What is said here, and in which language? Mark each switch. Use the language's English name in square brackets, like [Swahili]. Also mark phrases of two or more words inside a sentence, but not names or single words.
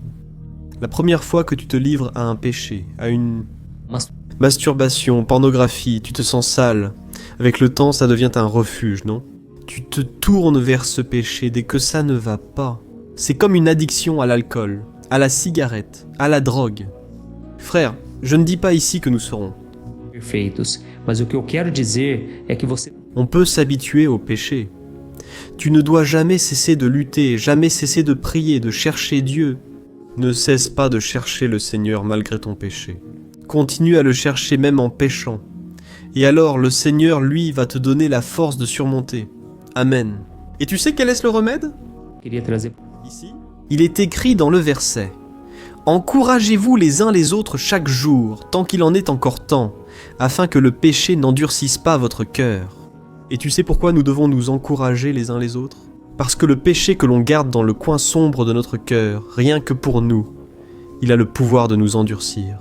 [French] La première fois que tu te livres à un péché, à une masturbation, pornographie, tu te sens sale. Avec le temps, ça devient un refuge, non? Tu te tournes vers ce péché dès que ça ne va pas. C'est comme une addiction à l'alcool, à la cigarette, à la drogue. Frère, je ne dis pas ici que nous serons [Portuguese] perfeitos, mas o que eu quero dizer é que você [French] On peut s'habituer au péché. Tu ne dois jamais cesser de lutter, jamais cesser de prier, de chercher Dieu. Ne cesse pas de chercher le Seigneur malgré ton péché. Continue à le chercher même en péchant. Et alors le Seigneur, lui, va te donner la force de surmonter. Amen. Et tu sais quel est le remède? [Portuguese] queria trazer. [French] Ici, il est écrit dans le verset. Encouragez-vous les uns les autres chaque jour, tant qu'il en est encore temps, afin que le péché n'endurcisse pas votre cœur. Et tu sais pourquoi nous devons nous encourager les uns les autres? Parce que le péché que l'on garde dans le coin sombre de notre cœur, rien que pour nous, il a le pouvoir de nous endurcir.